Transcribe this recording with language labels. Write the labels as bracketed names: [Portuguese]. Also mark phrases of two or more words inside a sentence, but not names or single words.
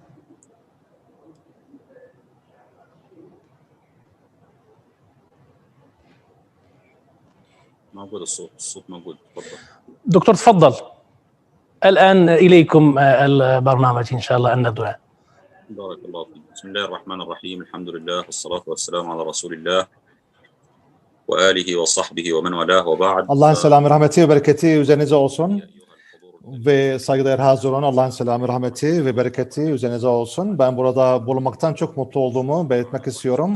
[Arabic] موجود الصوت موجود تفضل دكتور تفضل الآن إليكم البرنامج إن شاء الله الندوة بارك الله فيك. Bismillahirrahmanirrahim. Elhamdülillah. والصلاة والسلام على رسول الله. وآله وصحبه ومن والاه وبعد. [Turkish] Allah'ın selamı, rahmeti ve bereketi üzerinize olsun. Ve saygıdeğer hazır olan Allah'ın selamı, rahmeti ve bereketi üzerinize olsun. Ben burada bulunmaktan çok mutlu olduğumu belirtmek istiyorum.